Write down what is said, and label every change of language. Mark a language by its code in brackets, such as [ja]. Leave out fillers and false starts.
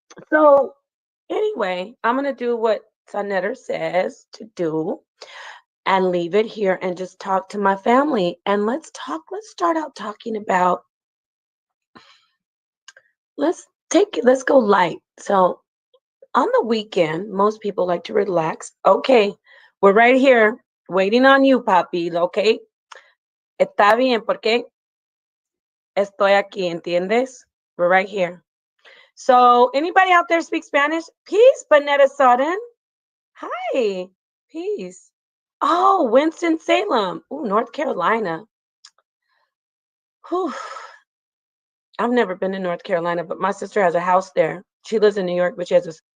[en] So anyway, I'm going to do what SaNeter says to do and leave it here and just talk to my family. And let's start out talking about, let's go light. So on the weekend, most people like to relax. Okay, we're right here waiting on you, papi, okay? [es] Está bien, porque estoy aquí, ¿entiendes? [en] We're right here. So anybody out there speak Spanish? Peace, Bonetta Sutton. Hi, peace. Oh, Winston-Salem. Oh, North Carolina. Whew. I've never been to North Carolina, but my sister has a house there. She lives in New York, but she has this.